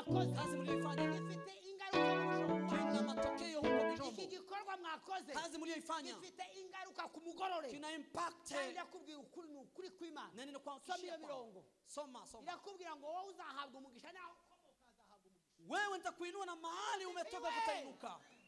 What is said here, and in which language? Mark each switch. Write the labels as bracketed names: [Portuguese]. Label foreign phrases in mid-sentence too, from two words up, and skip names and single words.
[Swahili] Kazi mlioifanya kina matokeo huko Bijombo. Kazi mlioifanya [Kinyarwanda] gifite ingaruka ku mugorore. [Swahili] kina impact. [Kinyarwanda] Irakubwira ukuri n'ukuri kw'Imana. Nene kwa Soma iyo mirongo. Soma. Irakubwira ngo wowe uzahabwa umugisha naho ukomoka azahabwa umugisha. [Swahili] Wewe nitakuinua na mahali umetoka kutainuka.